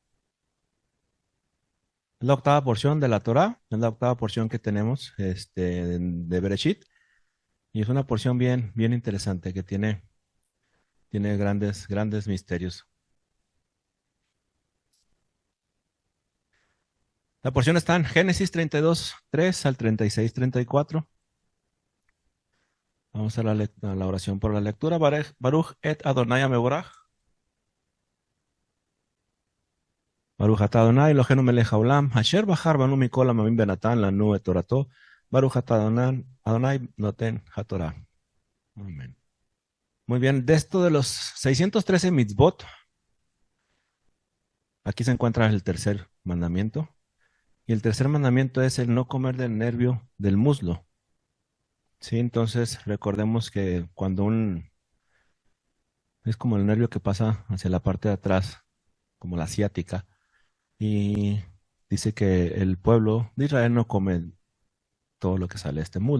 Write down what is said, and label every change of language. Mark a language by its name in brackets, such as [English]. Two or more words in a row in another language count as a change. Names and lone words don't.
[Spanish] Es la octava porción de la Torá, es la octava porción que tenemos de Bereshit, y es una porción bien interesante que tiene grandes misterios. La porción está en Génesis 32, 3 al 36, 34. Vamos a la oración por la lectura. [Hebrew] ברוך את אדוני מבורך ברוך אתה אדוני אלוהינו מלך העולם אשר בחר בנו מכל העמים ונתן לנו את תורתו. ברוך אתה אדוני נותן התורה. [Spanish] Amén. Muy bien, de esto de los 613 mitzvot, aquí se encuentra el tercer mandamiento. Y el tercer mandamiento es el no comer del nervio del muslo. Sí, entonces recordemos que es como el nervio que pasa hacia la parte de atrás, como la ciática, y dice que el pueblo de Israel no come todo lo que sale de este muslo.